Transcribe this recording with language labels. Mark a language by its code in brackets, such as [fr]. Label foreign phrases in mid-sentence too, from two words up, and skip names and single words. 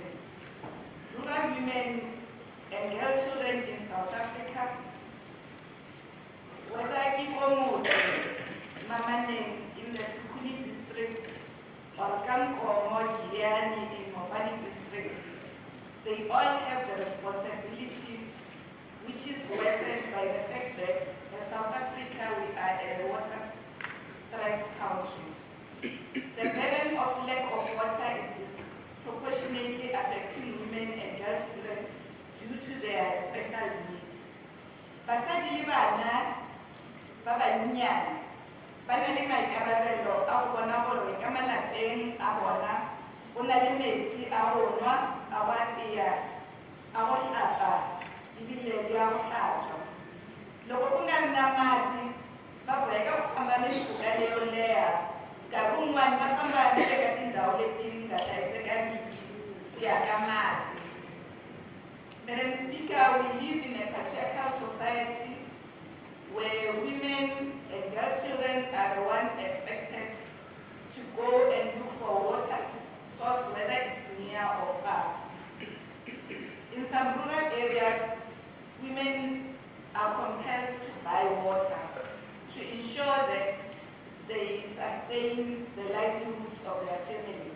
[en] Rural women and girl children in South Africa, whether Lebowakgomo, Mamane in the Sukuni district, or Lebowakgomo in Mopani district, they all have the responsibility, which is worsened by the fact that in South Africa we are a water-stressed country. The burden of lack of water is disproportionately affecting women and girl children due to their special needs. [nso] Basadi le bana ba banyenyane ba na le maikarabelo a go bona gore ka malapeng a bona go na le metsi a go nwa, a go apea, a go hlapa ebile le a go hlatswa. [ts] Loko ku nga ri na mati va boheka ku famba mimpfhuka leyo leha, nkarhi wun'wani va famba ni le ka tindhawu leti nga hlayisekangiki ku ya ka mati. [en] Madam Speaker, we live in a patriarchal society where women and girl children are the ones expected to go and look for water source, whether it's near or far. In some rural areas, women are compelled to buy water to ensure that they sustain the livelihoods of their families.